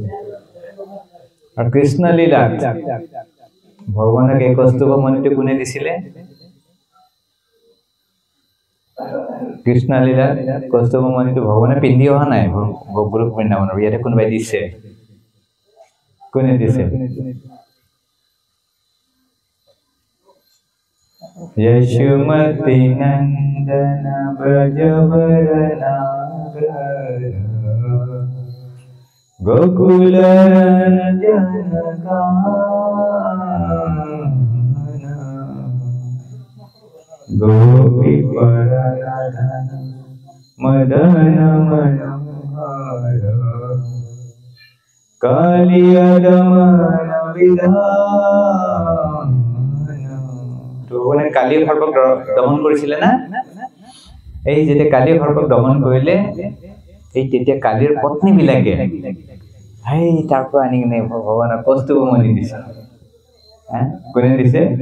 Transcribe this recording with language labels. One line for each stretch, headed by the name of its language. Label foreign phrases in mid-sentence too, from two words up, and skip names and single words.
Assamese: আৰু কৃষ্ণ লীলাত ভগৱানক এই কৌস্তুভ মণিটো কোনে দিছিলে? কৃষ্ণ লীলাত কৌস্তুভ মণিটো ভগৱানে পিন্ধি অহা নাই গোলক বৃন্দাবনৰ, ইয়াতে কোনোবাই দিছে। কোনে দিছে?
Sanskrit: यशुमति नंदन ब्रजवरना गोकुल गोपी परनाधन मदन मनोहर कालियदमन विधान।
Assamese: ভগৱানে কালিৰ সৰ্পক দমন কৰিছিলে না? এই যেতিয়া কালিৰ সৰ্পক দমন কৰিলে, এই তেতিয়া কালিৰ পত্নীবিলাকে সেই তাৰ পৰা আনি কিনে ভগৱানৰ কৌস্তুভ মণি দিছে। কোনে দিছে?